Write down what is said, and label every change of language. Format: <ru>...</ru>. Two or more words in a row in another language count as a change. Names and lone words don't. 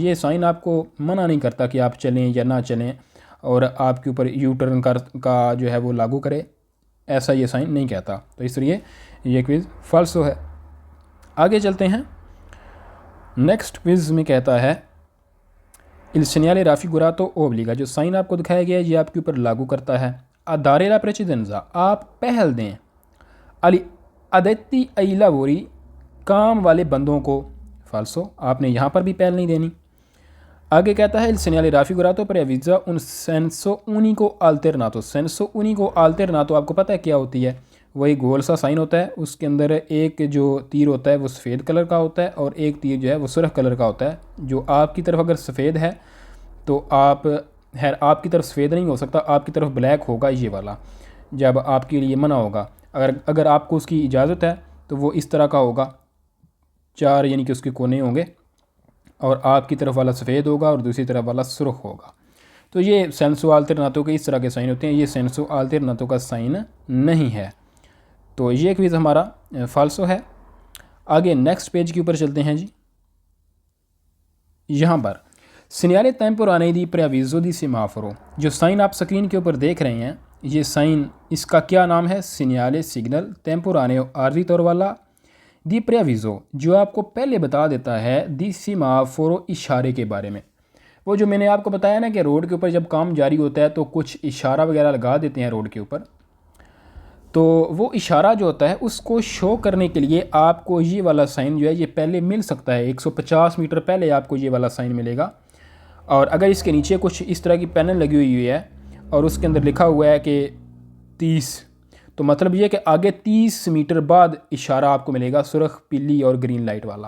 <hi>ये साइन आपको मना नहीं करता कि आप चलें या ना चलें और आपके ऊपर यू टर्न का जो है वो लागू करे, ऐसा ये साइन नहीं कहता। तो इसलिए ये क्विज़ फाल्सो है। आगे चलते हैं। नेक्स्ट क्विज़ में कहता है</hi> <it>il segnale raffigurato obbliga,</it> <hi>जो साइन आपको दिखाया गया है ये आपके ऊपर लागू करता है। a dare la precedenza, आप पहल दें</hi> <it>agli addetti ai lavori,</it> <hi>काम वाले बंदों को। फाल्सो, आपने यहाँ पर भी पहल नहीं देनी। आगे कहता है</hi> <it>इल segnale raffigurato preavvisa un senso unico alternato, senso unico alternato</it> <hi>आपको पता है क्या होती है? वही गोल सा साइन होता है, उसके अंदर एक जो तीर होता है वो सफ़ेद कलर का होता है और एक तीर जो है वो सुर्ख कलर का होता है। जो आपकी तरफ अगर सफ़ेद है तो आपकी तरफ सफ़ेद नहीं हो सकता, आपकी तरफ ब्लैक होगा ये वाला, जब आपके लिए मना होगा। अगर आपको उसकी इजाज़त है तो वो इस तरह का होगा, 4 यानी कि उसके कोने होंगे और आपकी तरफ वाला सफ़ेद होगा और दूसरी तरफ वाला सुर्ख होगा। तो ये</hi> <it>senso alternato</it> <hi>के इस तरह के साइन होते हैं, ये</hi> <it>senso alternato</it> <hi>का साइन नहीं है। तो ये क्विज़ हमारा फाल्सो है। आगे नेक्स्ट पेज के ऊपर चलते हैं जी। यहाँ पर</hi> <it>segnale temporanei di preavviso di semaforo,</it> <hi>जो साइन आप स्क्रीन के ऊपर देख रहे हैं ये साइन, इसका क्या नाम है? segnale सिग्नल temporaneo, आर्जी तौर वाला,</hi> <it>di preavviso,</it> <hi>जो आपको पहले बता देता है</hi> <it>di semaforo,</it> <hi>इशारे के बारे में। वो जो मैंने आपको बताया ना कि रोड के ऊपर जब काम जारी होता है तो कुछ इशारा वगैरह लगा देते हैं रोड के ऊपर, तो वो इशारा जो होता है उसको शो करने के लिए आपको ये वाला साइन जो है ये पहले मिल सकता है। 150 मीटर पहले आपको ये वाला साइन मिलेगा। और अगर इसके नीचे कुछ इस तरह की पैनल लगी हुई है और उसके अंदर लिखा हुआ है कि 30, तो मतलब ये कि आगे 30 मीटर बाद इशारा आपको मिलेगा सुर्ख, पीली और ग्रीन लाइट वाला।</hi>